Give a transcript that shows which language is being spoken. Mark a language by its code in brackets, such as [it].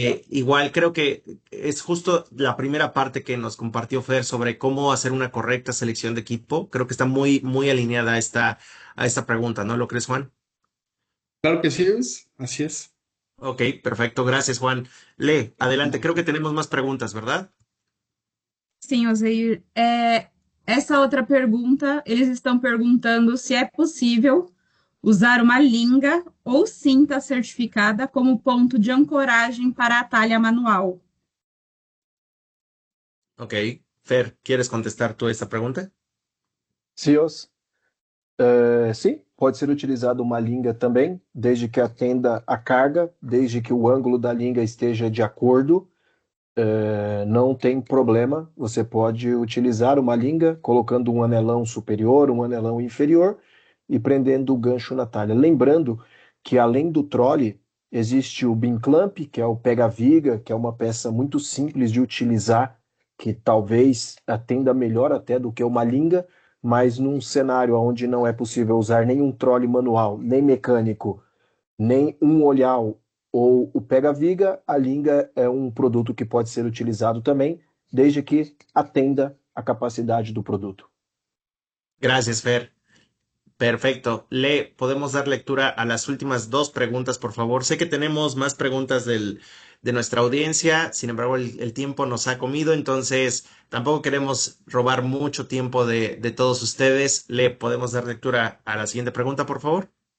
[es] igual creo que es justo la primera parte que nos compartió Fer sobre cómo hacer una correcta selección de equipo. Creo que está muy alineada a esta pregunta, ¿no lo crees, Juan? Claro que sí, así es. Ok, perfecto. Gracias, Juan. Le, adelante. Creo que tenemos más preguntas, ¿verdad? [pt] Sim, Ozeir. Essa outra pergunta, eles estão perguntando se é possível usar uma linga ou cinta certificada como ponto de ancoragem para a talha manual. Ok. [es] Fer, ¿quieres contestar tú esta pregunta? [pt] CEOs, sim, pode ser utilizado uma linga também, desde que atenda a carga, desde que o ângulo da linga esteja de acordo, não tem problema. Você pode utilizar uma linga colocando um anelão superior, um anelão inferior e prendendo o gancho na talha. Lembrando que além do trole, existe o beam clamp, que é o pega-viga, que é uma peça muito simples de utilizar, que talvez atenda melhor até do que uma linga, mas num cenário onde não é possível usar nenhum trole manual, nem mecânico, nem um olhar ou o pega-viga, a linga é um produto que pode ser utilizado também, desde que atenda a capacidade do produto. [es] Gracias, Fer. Perfecto. Le, podemos dar lectura a las últimas dos preguntas, por favor. Sé que tenemos más preguntas de nuestra audiencia, sin embargo, el tiempo nos ha comido, entonces tampoco queremos robar mucho tiempo de todos ustedes. Le, podemos dar lectura a la siguiente pregunta, por favor.